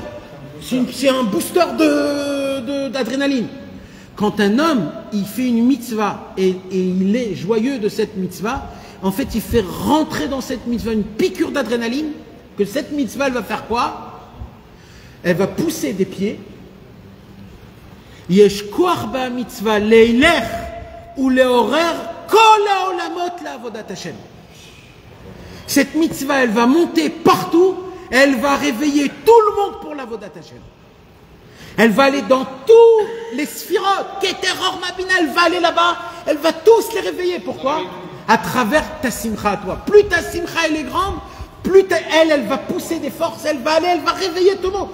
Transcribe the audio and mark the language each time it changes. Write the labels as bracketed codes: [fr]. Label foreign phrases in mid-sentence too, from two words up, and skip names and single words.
[fr] C'est un booster d'adrénaline. Quand un homme, il fait une mitzvah et il est joyeux de cette mitzvah, en fait, il fait rentrer dans cette mitzvah une piqûre d'adrénaline, que cette mitzvah, elle va faire quoi? Elle va pousser des pieds. [he] יש כח במצוה לילך ולעורר כל העולמות לעבודת השם. [fr] Cette mitzvah, elle va monter partout, elle va réveiller tout le monde pour [he] לעבודת השם. [fr] Elle va aller dans tous les sphirot, Keter Or Mabina, elle va aller là-bas, elle va tous les réveiller. Pourquoi? À travers ta simcha à toi. Plus ta simcha elle est grande, plus elle va pousser des forces, elle va réveiller tout le monde.